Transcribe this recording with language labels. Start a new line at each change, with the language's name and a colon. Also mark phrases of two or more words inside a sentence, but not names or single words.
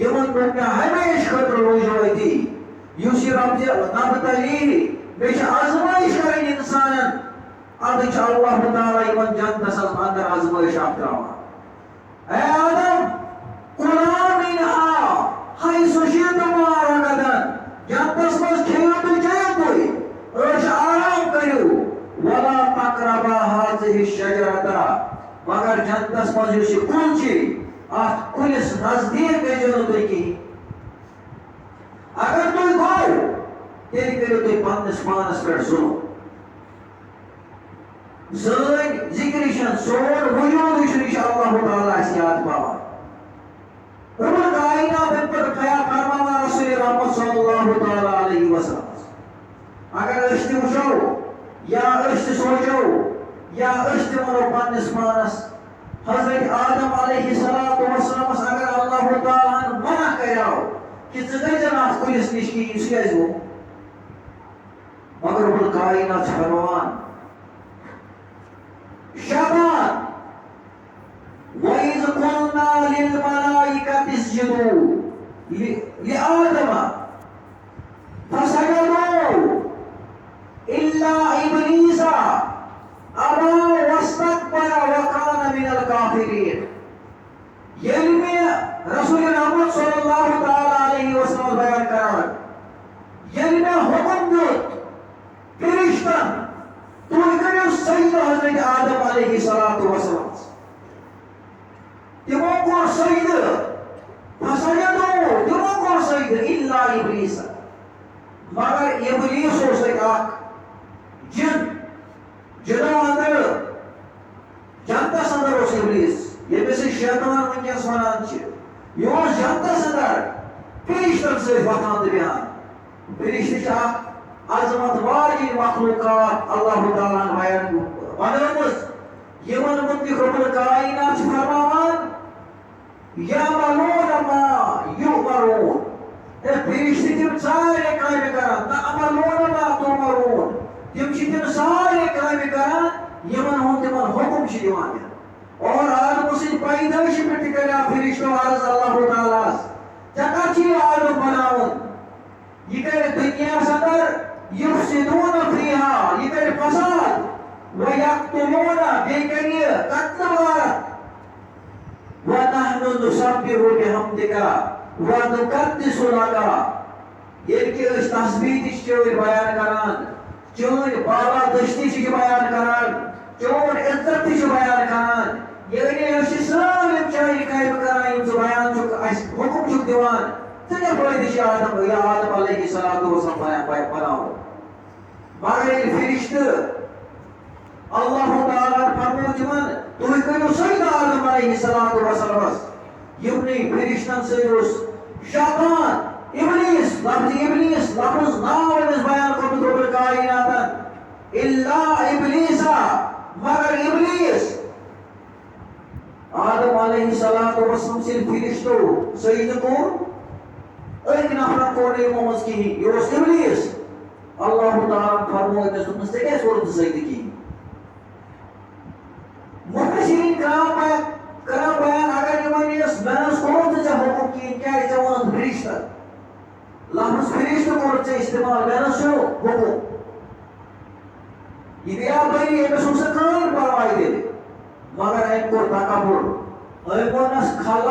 Kashmiri: یِمن دوٚپ مےٚ ہمیشہِ خٲطرٕ روٗزِو أتی یُس یہِ رب نبتلی مےٚ چھِ آزمٲیش کرٕنۍ انسانن ادٕ چھُ اللہ تعالیٰ یِمن جنتس اندر آزمٲیش اکھ تراوان اے آدم
Arabic: کُلا منہا حیث شئتم رغدن
Kashmiri: جنتس منٛز کھیٚیِو تُہۍ چیٚیِو تُہۍ عٲش آرام کٔرِو
Arabic: ولا تقربا هذه الشجرة
Kashmiri: مگر جنتس منٛز یُس یہِ کُل چھِ اتھ کُلِس نزدیٖک گٔژھِو نہٕ تُہۍ کِہیٖنۍ اگر تُہۍ گوٚو تیٚلہِ کٔرِو تُہۍ پننِس پانس پٮ۪ٹھ ظُلم زٲنۍ ذِکرِ چھَنہٕ سون وجوٗدٕے چھُنہٕ یہِ چھُ اللہ تعالیٰ اَسہِ یاد پاوان رُبُل کائنات اَمہِ پَتہٕ خیال فرماوان رسول رحمت
Arabic: صلی اللہ تعالیٰ علیہ وسلم
Kashmiri: اگر أسۍ تہِ وٕچھو یا أسۍ تہِ سونٛچو یا أسۍ تہِ وَنو پنٛنِس پانَس حضرت آدم
Arabic: علیہ الصلوۃ والسلامَس
Kashmiri: اگر اللہ تعالیٰ ہن منع کَریو کہ ژٕ گٔژھزِ نہٕ اَتھ کُلِس نِش کِہیٖنۍ سُہ کیٛازِ گوٚو مگر رُبُل کائنات چھُ فرماوان شیطان
Arabic: وَإِذْ قُلْنَا لِلْمَلَائِكَةِ اسْجُدُوا لِآدَمَ فَسَجَدُوا إِلَّا إِبْلِيسَ أَبَى وَاسْتَكْبَرَ وَكَانَ مِنَ الْكَافِرِينَ
Kashmiri: ییٚلہِ مےٚ رسول رحمت
Arabic: صلی اللہ تعالیٰ علیہ وسلم
Kashmiri: بیان کران ییٚلہِ مےٚ حُکم دیُت فرشتن تُہۍ کٔرِو سجدٕ حضرت آدم
Arabic: علیہ الصلوۃ والسلام
Kashmiri: تِمو کوٚر سجدٕ فسجدوا تِمو کوٚر سجدٕ
Arabic: إِلَّا إِبْلِيسَ
Kashmiri: مگر ابلیس اوس اَتہِ اکھ جِن جِنو اندر جنتس اندر اوس ابلیس ییٚمِس أسۍ شیطان وٕنکیٚنس وَنان چھِ یہِ اوس جنتس اندر فرشتن سۭتۍ وۄتھان تہٕ بیٚہوان فرشتہٕ چھِ اکھ عظمت واجیٚنۍ مخلوقات اللہ تعالیٰ ہن بیان بنٲومٕژ یِمن مُتعلِق رُبُل کائنات چھُ فرماوان
Arabic: یعملون ما یؤمرون
Kashmiri: فرشتہٕ تِم سارے کامہِ کران
Arabic: تعملون ما تؤمرون
Kashmiri: تِم چھِ تِم سارے کامہِ کران یِمن ہُنٛد تِمن حُکم چھُ دِوان اور آدمہٕ سٕنٛدِ پیدٲیشہِ پٮ۪ٹھ تہِ کریو فرشتو عرض اللہ تعالیٰ ژےٚ کتھ چھُے یہِ آدم بناوُن یہِ کرِ دُنیاہس اندر
Arabic: یُفسِدوٗنَ فیٖہا
Kashmiri: یہِ کرِ فساد وَیَقتُلوٗنَ بیٚیہِ کرِ یہِ قتلہٕ غارت
Arabic: وَنَحْنُ نُسَبِّحُ بِحَمْدِکَ وَنُقَدِّسُ لَکَ
Kashmiri: ییٚلہِ کہِ أسۍ تسبیٖح تہِ چھِ چٲنۍ بیان کران چٲنۍ بالا دٔستی چھِ بیان کران چون عزت تہِ چھِ بیان کران یعنی أسۍ چھِ سٲلِم چانہِ کامہِ کران یِم ژٕ بیان چھُکھ اَسہِ حُکم چھُکھ دِوان ژٕ کیٛاہ فٲیدٕ چھِ آدم
Arabic: علیہ الصلوۃ والسلام
Kashmiri: بناوُن مگر ییٚلہِ فرشتہٕ اللہ تعالیٰ فرموو تِمن تُہۍ کٔرِو سجدٕ آدم
Arabic: علیہ الصلوۃ والسلامس
Kashmiri: یِمنٕے فرشتن سۭتۍ اوس شیطان ابلیس لفظ ناو أمِس بیان کوٚرمُت رُبُل کائناتن
Arabic: إِلَّا إِبْلِيسَ
Kashmiri: مگر ابلیس آدم
Arabic: علیہ الصلوۃ والسلام
Kashmiri: سٕنٛدۍ فرشتو سجدٕ کوٚر أکۍ نفرن کوٚر نہٕ یِمو منٛز کِہیٖنۍ یہِ اوس ابلیس اللہ تعالیٰ فرموو أمِس دوٚپنَس ژےٚ کیٛازِ کوٚرُتھ نہٕ سجدٕ کِہیٖنۍ مُفَسِریٖن کران بیان اگر یہِ وَنٮ۪س مےٚ نہٕ حظ کوٚرُتھ نہٕ ژےٚ حُکم کِہیٖنۍ کیٛازِ ژےٚ ووٚنُتھ فرشتن لفظ فرشتہٕ کوٚرُتھ ژےٚ استعمال مےٚ نہٕ حظ چھُنہٕ حُکم یہِ گٔیا بٔری أمِس اوس نہٕ کٕہٕنۍ پرواے تیٚلہِ مگر أمۍ کوٚر تکبُر أمۍ ووٚننَس